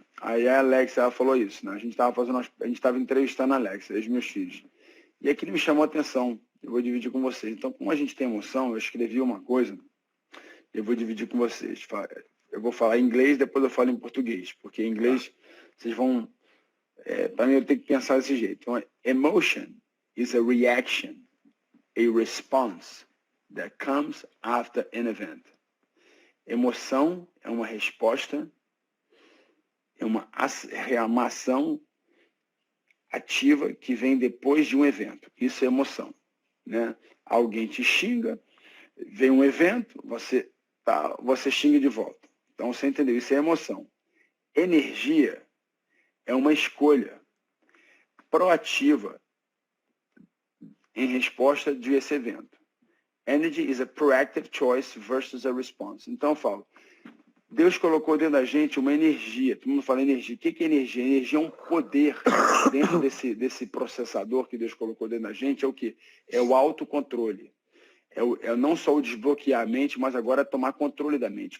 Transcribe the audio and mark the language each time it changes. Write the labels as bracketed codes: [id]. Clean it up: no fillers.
[pt] Aí a Alexa, ela falou isso, né? A gente estava entrevistando a Alexa, os meus filhos. E aquilo me chamou a atenção. Eu vou dividir com vocês. Então, como a gente tem emoção, eu escrevi uma coisa, eu vou dividir com vocês. Eu vou falar em inglês, depois eu falo em português, porque em inglês vocês vão... para mim, eu tenho que pensar desse jeito. [en] Então, emotion is a reaction, a response that comes after an event. [pt] Emoção é uma resposta, é uma ação ativa que vem depois de um evento. Isso é emoção, né? Alguém te xinga, vem um evento, você xinga de volta. Então, você entendeu? Isso é emoção. Energia é uma escolha proativa em resposta de esse evento. [en] Energy is a proactive choice versus a response. [pt] Então, eu falo, Deus colocou dentro da gente uma energia. Todo mundo fala energia. O que é energia? Energia é um poder dentro desse processador que Deus colocou dentro da gente. É o quê? É o autocontrole. É não só o desbloquear a mente, mas agora tomar controle da mente.